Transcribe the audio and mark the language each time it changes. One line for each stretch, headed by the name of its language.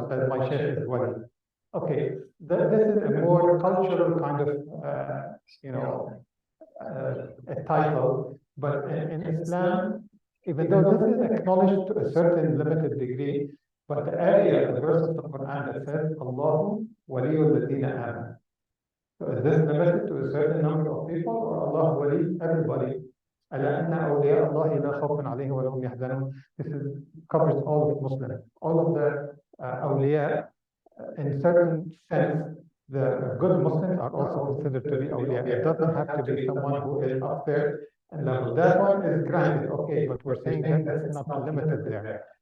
English: It says, my sheikh is wali. Okay, this is a more cultural kind of, a title, but in Islam, even though this is acknowledged to a certain limited degree, but the area, the verse of the Quran that says,
Arabic: Allahu waliyul ladina amanu.
English: So is this limited to a certain number of people, or Allah wali everybody?
Arabic: ألا إن أولياء الله لا خوف عليهم ولا هم يحزنون.
English: This covers all of Muslims. All of the awliya, in certain sense, the good Muslims are also considered to be awliya. It doesn't have to be someone who is up there and level. That one is granted, okay, but we're saying that it's not limited there.